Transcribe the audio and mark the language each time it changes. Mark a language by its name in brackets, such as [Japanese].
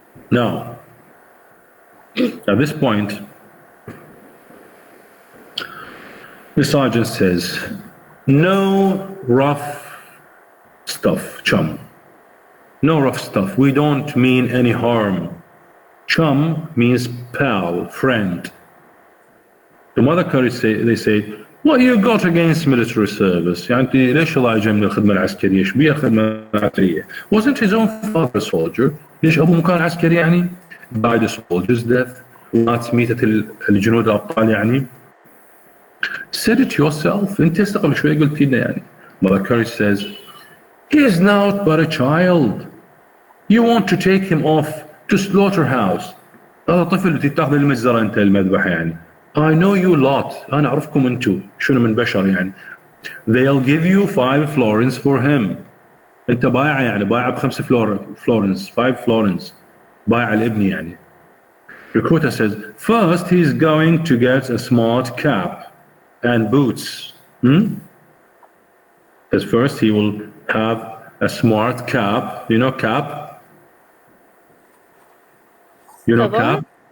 [English] Now, at this point, the sergeant says, no rough stuff, chum. No rough stuff. We don't mean any harm. Chum means pal, friend. The Mother Courage they say, What you got against military service? [Arabic] يعني أنت ليش الله جاي من الخدمة العسكرية؟ إيش بيها الخدمة العسكرية؟ [English] Wasn't his own father a soldier? [Arabic] ليش أبوه كان عسكري يعني؟ [English] Died a soldier's death. [Arabic] ومات ميتة الجنود الأبطال يعني. [English] Said it yourself. [Arabic] أنت قبل شوي قلت لنا يعني. [English] Mother Courage says, he is now but a child. You want to take him off to slaughterhouse. [Arabic] هذا طفل تتاخذ المجزرة أنت المذبح يعني. [English] I know you lot. [Arabic] أنا أعرفكم أنتو شنو من بشر يعني. [English] They'll give you 5 florins for him. [Arabic] أنت بايع يعني بايع ب5 florins 5 florins بايع الابن يعني. [English] Recruiter says first he's going to get a smart cap and boots. As first he will have a smart cap. You know cap? You know cap?